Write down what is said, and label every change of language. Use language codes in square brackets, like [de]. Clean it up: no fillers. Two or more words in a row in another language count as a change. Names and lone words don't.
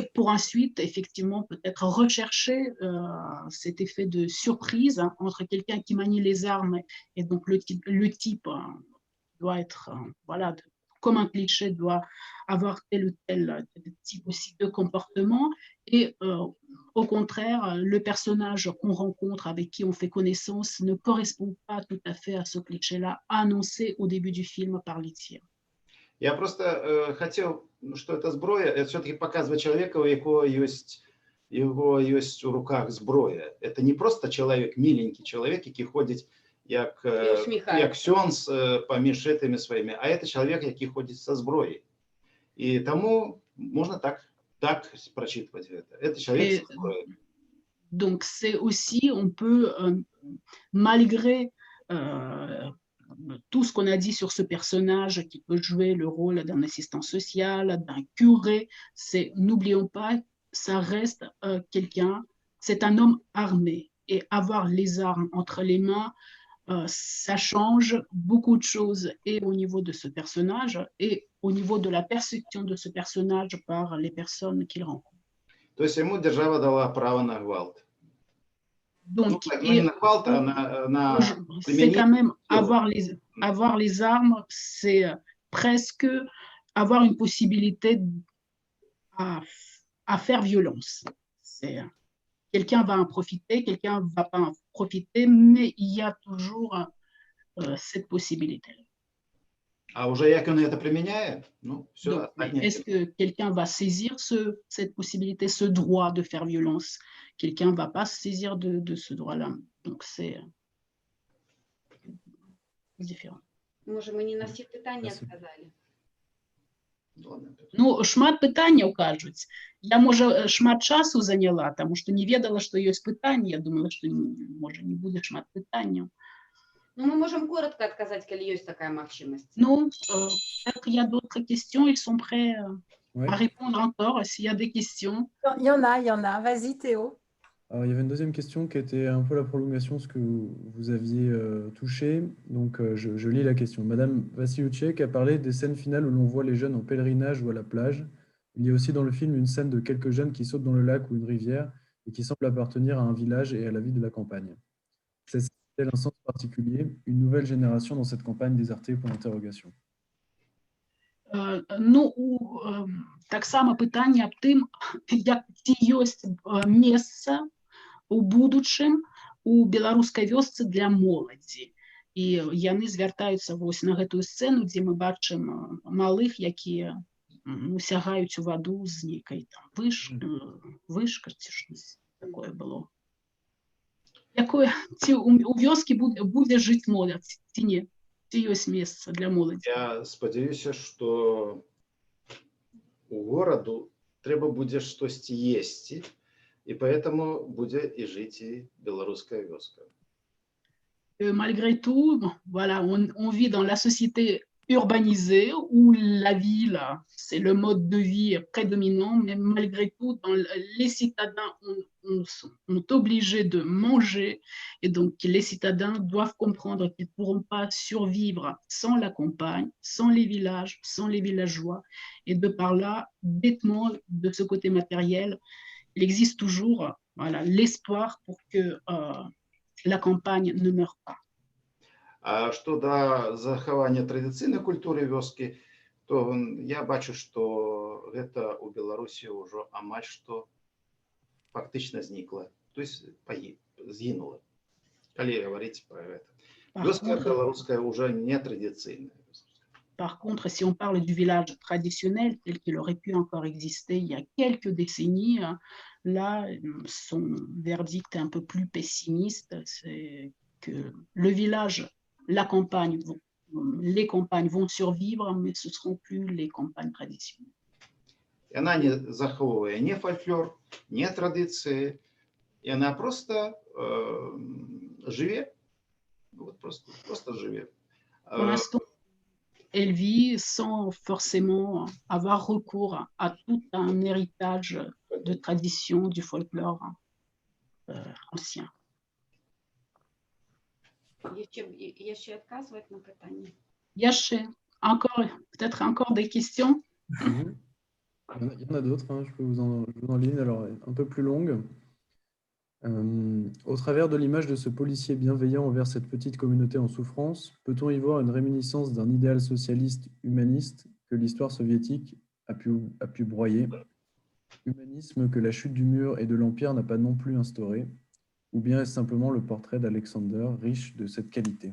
[fr] pour ensuite, effectivement, peut-être rechercher cet effet de surprise entre quelqu'un qui manie les armes, et donc le type doit être, voilà, comme un cliché, doit avoir tel ou tel type aussi de comportement, et au contraire, le personnage qu'on rencontre, avec qui on fait connaissance, ne correspond pas tout à fait à ce cliché-là annoncé au début du film par les tirs. [ru] Я просто хотел, что это зброя, это все-таки показывает человека, [uk] у якого [ru] есть у руках зброя. Это не просто человек, миленький человек, [uk] який ходить як ксьонз поміж [ru] этими своими, а это человек, який ходит со зброей. И тому можно так прочитывать это. Это человек со зброей. [fr] Donc c'est aussi, on peut, malgré tout ce qu'on a dit sur ce personnage qui peut jouer le rôle d'un assistant social, d'un curé, n'oublions pas, ça reste quelqu'un, c'est un homme armé. Et avoir les armes entre les mains, ça change beaucoup de choses, et au niveau de ce personnage, et au niveau de la perception de ce personnage par les personnes qu'il rencontre. [ru] То есть ему держава дала право на гвалт. [fr] Donc, c'est quand même avoir les armes, c'est presque avoir une possibilité à faire violence. Quelqu'un va en profiter, quelqu'un ne va pas en profiter, mais il y a toujours cette possibilité. [ru] А уже як он это применяет, ну, все. [fr] Est-ce que quelqu'un va saisir cette possibilité, ce droit de faire violence? Quelqu'un ne va pas se saisir de ce droit-là. Donc, c'est différent. [uk] Може, мені на всі питання сказали? Ну, [be] шмат пытанняў кажуць. Я, можа, шмат часу заняла, таму што не ведала, што ёсць пытанні. Я думала, што, можа, не будзе шмат пытанняў. Ну, [ru] мы можем коротко отказать, [be] калі есть такая магчымасць. Ну, [fr] il y a d'autres questions, ils sont prêts à répondre encore s'il y a des questions. Il y en a. Vas-y, Théo. Alors, il y avait une deuxième question qui était un peu la prolongation de ce que vous aviez touché. Donc, je lis la question. Madame Vassiliouchek a parlé des scènes finales où l'on voit les jeunes en pèlerinage ou à la plage. Il y a aussi dans le film une scène de quelques jeunes qui sautent dans le lac ou une rivière et qui semblent appartenir à un village et à la vie de la campagne. C'est-elle un sens particulier, une nouvelle génération dans cette campagne désertée pour l'interrogation? [be] Ну, таксама пытанне аб тым, ці ёсць месца у будучым у беларускай вёсцы для моладзі. І яны звяртаюцца вось на гэтую сцэну, дзе мы бачым малых, якія сягаюць у ваду з нейкай там вышка ці щось такое было. Якое ці у вёскі будзе жыць моладзь ці не? Ці ёсць месца для моладзі? Я спадзяюся, што у гораду трэба будзе штосьці есці, і поэтому будзе і жыць і беларуская вёска. [fr] Malgré tout, voilà, on vit dans la société urbanisée où la ville, c'est le mode de vie prédominant, mais malgré tout, les citadins ont obligé de manger, et donc les citadins doivent comprendre qu'ils ne pourront pas survivre sans la campagne, sans les villages, sans les villageois, et de par là, bêtement, de ce côté matériel, il existe toujours, voilà, l'espoir pour que la campagne ne meurt pas. [be] А што да захавання традыцыйнай культуры вёскі, то я бачу, што гэта ў Беларусі ўжо амаль што фактычна знікла, [ru] то есть [be] згінула, калі гаварыць пра гэта. Вёска беларуская ўжо не традыцыйная. [fr] Par contre, si on parle du village traditionnel tel qu'il aurait pu encore exister il y a quelques décennies, là, son verdict est un peu plus pessimiste, c'est que le village, la campagne, les campagnes vont survivre, mais ce ne seront plus les campagnes traditionnelles. [be] Яна не захоўвае ні фальклор, ні традыцыі, яна проста жыве, просто жыве. [fr] Pour l'instant, elle vit sans forcément avoir recours à tout un héritage de tradition du folklore ancien. [be] Яшчэ адказваць на пытанне? [fr] Peut-être encore des questions? Il y en a d'autres, hein, je vous en lis une, alors un peu plus longue. Au travers de l'image de ce policier bienveillant envers cette petite communauté en souffrance, peut-on y voir une réminiscence d'un idéal socialiste humaniste que l'histoire soviétique a pu broyer, humanisme que la chute du mur et de l'Empire n'a pas non plus instauré, ou bien est-ce simplement le portrait d'Alexander riche de cette qualité?